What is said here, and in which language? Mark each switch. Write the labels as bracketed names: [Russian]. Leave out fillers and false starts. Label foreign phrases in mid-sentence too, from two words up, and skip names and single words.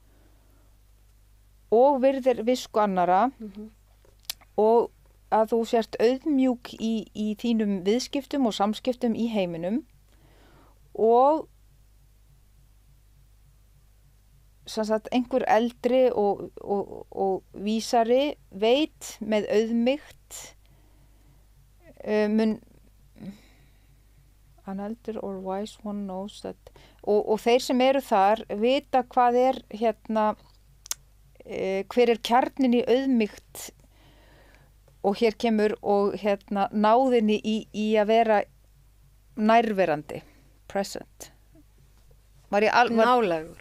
[Icelandic] og virðir visku annara og að þú sért auðmjúk í þínum viðskiptum og samskiptum í heiminum og sem sagt einhver eldri og vísari veit með auðmygt [English] an elder or wise one knows that [Icelandic] og þeir sem eru þar vita hvað er hver er kjarnin í auðmygt og hér kemur og náðinni í að vera nærverandi present nálægur.